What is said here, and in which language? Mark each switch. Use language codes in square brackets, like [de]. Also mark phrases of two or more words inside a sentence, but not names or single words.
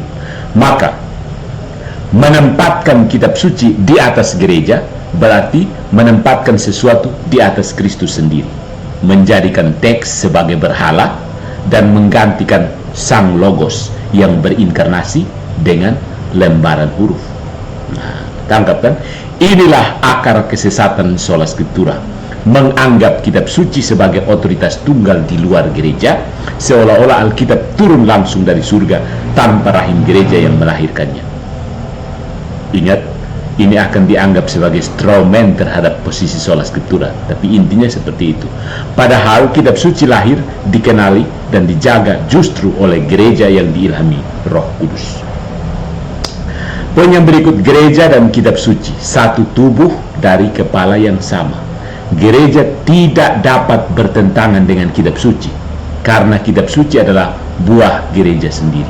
[id] Maka menempatkan kitab suci di atas gereja berarti menempatkan sesuatu di atas Kristus sendiri, menjadikan teks sebagai berhala dan menggantikan Sang Logos yang berinkarnasi dengan lembaran huruf. Nah, tangkap kan? Inilah akar kesesatan [la] sola scriptura, [id] menganggap kitab suci sebagai otoritas tunggal di luar gereja, seolah-olah Alkitab turun langsung dari surga tanpa rahim gereja yang melahirkannya. Ingat, ini akan dianggap sebagai strawman terhadap posisi [la] sola scriptura, [id] tapi intinya seperti itu. Padahal kitab suci lahir, dikenali dan dijaga justru oleh gereja yang diilhami Roh Kudus. Poin yang berikut, gereja dan kitab suci satu tubuh dari kepala yang sama. Gereja tidak dapat bertentangan dengan kitab suci karena kitab suci adalah buah gereja sendiri.